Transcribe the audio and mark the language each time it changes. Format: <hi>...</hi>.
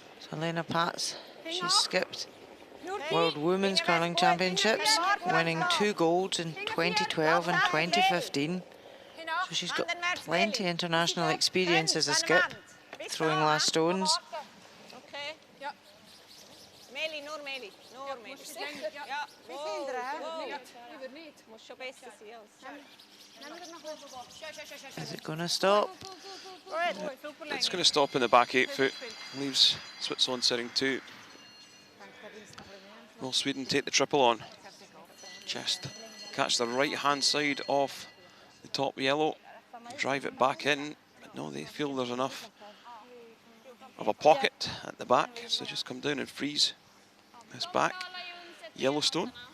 <en>So Lena Pats, she's skipped World Women's Curling Championships, winning 2 golds in 2012 and 2015. So she's got plenty of international experience as a skip, throwing last stones.</en> <de>Okay, ja. Meli, nur Meli. Nur Meli. Ja, muss schon besser sein.</de> <en>Is it going to stop? It's going to stop in the back 8 foot. Leaves Switzerland sitting 2. Will Sweden take the triple on? Just catch the right hand side of the top yellow, drive it back in, but no, they feel there's enough of a pocket at the back, so just come down and freeze this back yellow stone.</en>